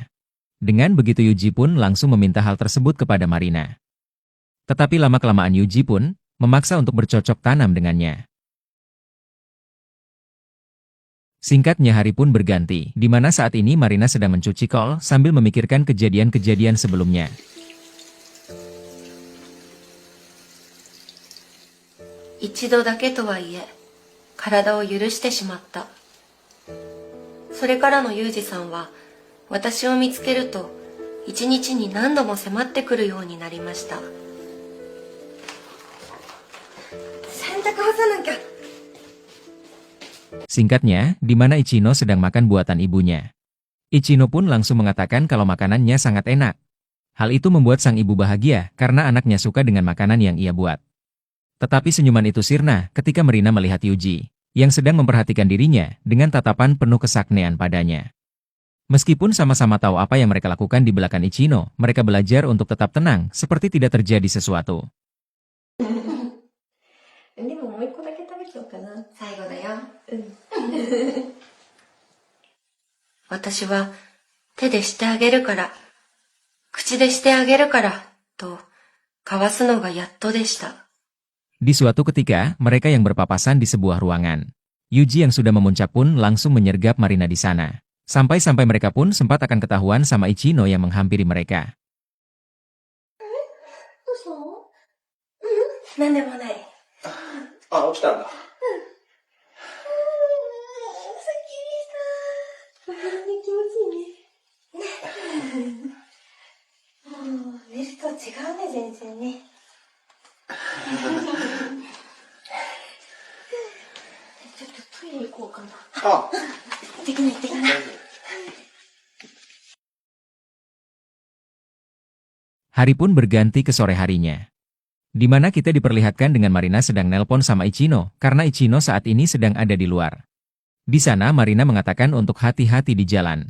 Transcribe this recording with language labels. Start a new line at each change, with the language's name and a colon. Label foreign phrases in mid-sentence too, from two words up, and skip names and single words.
Indonesian: Dengan begitu Yuji pun langsung meminta hal tersebut kepada Marina. Tetapi lama-kelamaan Yuji pun memaksa untuk bercocok tanam dengannya. Singkatnya hari pun berganti, di mana saat ini Marina sedang mencuci kol sambil memikirkan kejadian-kejadian sebelumnya.
Japanese: 一度だけとはいえ、体を許してしまった. それからのユージさんは私を見つけると一日に何度も迫ってくるようになりました。洗濯干さなきゃ。
Indonesian: Singkatnya, di mana Ichino sedang makan buatan ibunya. Ichino pun langsung mengatakan kalau makanannya sangat enak. Hal itu membuat sang ibu bahagia karena anaknya suka dengan makanan yang ia buat. Tetapi senyuman itu sirna ketika Marina melihat Yuji, yang sedang memperhatikan dirinya dengan tatapan penuh kesaknean padanya. Meskipun sama-sama tahu apa yang mereka lakukan di belakang Ichino, mereka belajar untuk tetap tenang, seperti tidak terjadi sesuatu.
Japanese: でももう一個だけ食べちゃおうかな。最後だよ。私は手でしてあげるから、口でしてあげるから、と交わすのがやっとでした。
Indonesian: Di suatu ketika, mereka yang berpapasan di sebuah ruangan. Yuji yang sudah memuncak pun langsung menyergap Marina di sana. Sampai-sampai mereka pun sempat akan ketahuan sama Ichino yang menghampiri mereka.
Japanese: したの？なんでもない。あ、起きたんだ。すっきりした。これで気持ちいいね。もう、寝ると違うね、全然ね。ちょっとトイレ行こうかな。 Ah, 行ってきな、行ってきな。
Indonesian: Hari pun berganti ke sore harinya, di mana kita diperlihatkan dengan Marina sedang nelpon sama Ichino, karena Ichino saat ini sedang ada di luar. Di sana Marina mengatakan untuk hati-hati di jalan.